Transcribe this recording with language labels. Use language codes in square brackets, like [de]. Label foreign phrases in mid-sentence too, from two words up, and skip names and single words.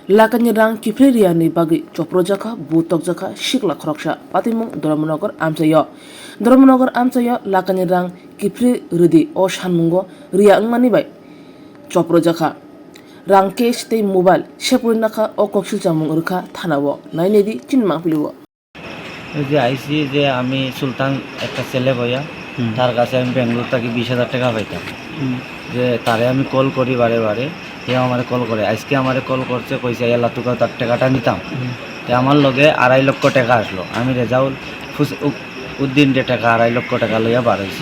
[trp] Lakanya rang kifreria ni bagi coprojaka butok jaka shikla khoroksa patimung Dhormanagar amsayo. Dhormanagar amsayo lakanya rang kifre rudi o shanmungo ria ngmani bai coprojaka. Rang cash tei mobile shepuri naka o kokshil chamung urkha thanawo nainedi chinmang piliwo. [bn] যে আইসি যে আমি সুলতান একটা ছেলে ভাইয়া তার কাছে আমি বেঙ্গলোর থেকে 20,000 টাকা পাইতাম যে তারে আমি কল করি বারে বারে সে আমার কল করে আজকে আমার কল করছে কইছে এলা তোকে তার টাকাটা নিতাম তো আমার লগে 2.5 লক্ষ টাকা আসলো আমি রেজাউল উদ্দিন যে টাকা 2.5 লক্ষ টাকা লইয়া বার হয়েছি।